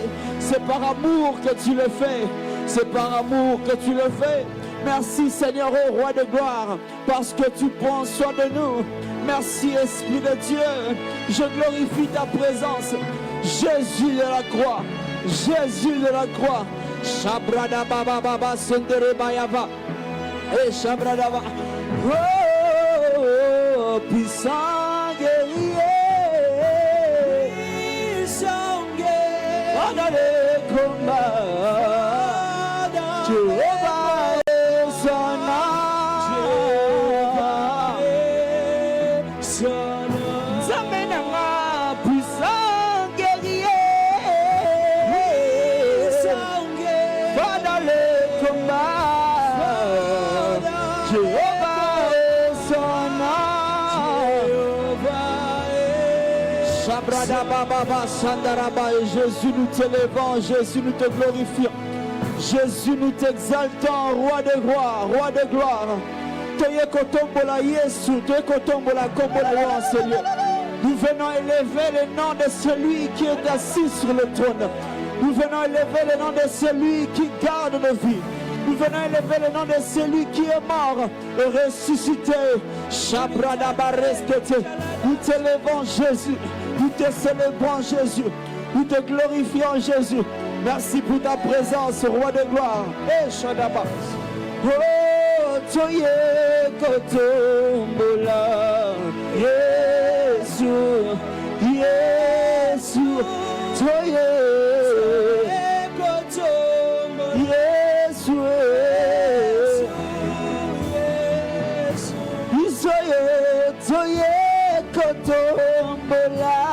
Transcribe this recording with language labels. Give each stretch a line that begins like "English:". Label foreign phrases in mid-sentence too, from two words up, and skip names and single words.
French: C'est par amour que tu le fais. C'est par amour que tu le fais. Merci Seigneur, ô Roi de gloire, parce que tu prends soin de nous. Merci Esprit de Dieu. Je glorifie ta présence. Jésus de la croix. Jésus de la croix. Shabrada baba baba sendere bayava. Et Shabrada baba. Oh, puissant guerrier. Puissant guerrier. Pendant les combats. Jéhovah est son nom. Zamenanga, puissant guerrier. Pendant les combats. Jéhovah est son nom. Shabrada baba sandaraba. Et Jésus, nous t'élevons, Jésus, nous te glorifions. Jésus, nous t'exaltons, roi de gloire, roi de gloire.
Lingala: Toye kotombola Yesu, toye kotombola kombola
French: en ce lieu. Nous venons élever le nom de celui qui est assis sur le trône. Nous venons élever le nom de celui qui garde nos vies. Nous venons élever le nom de celui qui est mort et ressuscité. Shabrada bareskete. Nous t'élevons Jésus. Nous te célébrons Jésus. Nous te glorifions Jésus. Merci pour ta présence, roi de gloire. Et Shadaba.
Lingala: Oh, toye kotombola. Yesu, Yesu, toye kotombola. Yesu, Yesu, toye kotombola.